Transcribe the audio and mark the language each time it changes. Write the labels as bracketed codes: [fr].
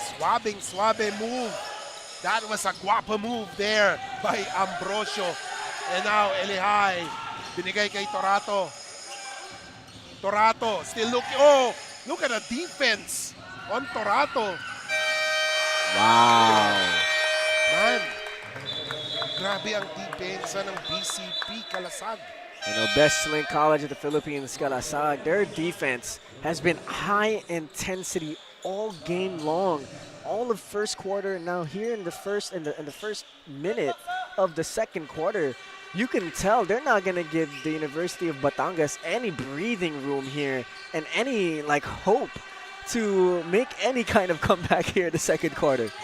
[en] Suave move. That was a guapa move there by Ambrosio. And now Elihai, [tl] binigay kay [en] Torato. Torato still looking. Oh, look at the defense on Torato. Wow. [tl] Man, grabe ang depensa ng BCP Kalasag. [en] You know, best sling college of the Philippines, Kalasag. Their defense has been high intensity all game long. All of first quarter. Now here in the first minute of the second quarter, you can tell they're not gonna give the University of Batangas any breathing room here and any like hope to make any kind of comeback here in the second quarter.